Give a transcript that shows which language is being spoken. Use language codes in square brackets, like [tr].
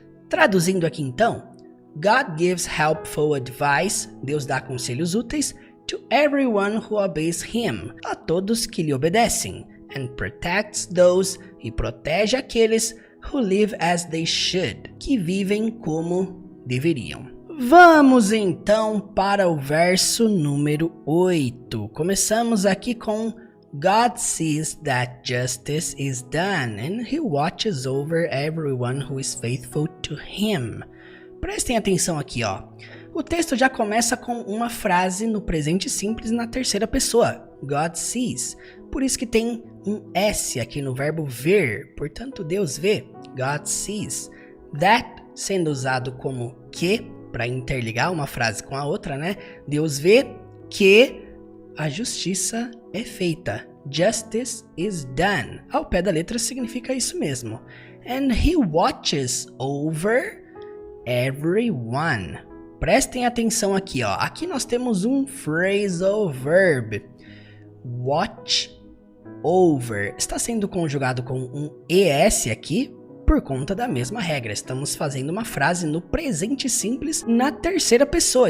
[pt] Traduzindo aqui então, [en] God gives helpful advice, [pt] Deus dá conselhos úteis, [en] to everyone who obeys him, [pt] a todos que lhe obedecem, [en] and protects those, [pt] e protege aqueles [en] who live as they should, [pt] que vivem como deveriam. Vamos então para o verso número 8. Começamos aqui com [en] God sees that justice is done, and he watches over everyone who is faithful to him. [pt] Prestem atenção aqui, ó. O texto já começa com uma frase no presente simples na terceira pessoa. [en] God sees. [pt] Por isso que tem um S aqui no verbo ver. Portanto, Deus vê. [en] God sees. [pt] That sendo usado como que, para interligar uma frase com a outra, né? Deus vê que a justiça é feita. [en] Justice is done. [pt] Ao pé da letra significa isso mesmo. [en] And he watches over everyone. [pt] Prestem atenção aqui, ó. Aqui nós temos um phrasal verb. Watch over. Está sendo conjugado com um ES aqui por conta da mesma regra. Estamos fazendo uma frase no presente simples na terceira pessoa.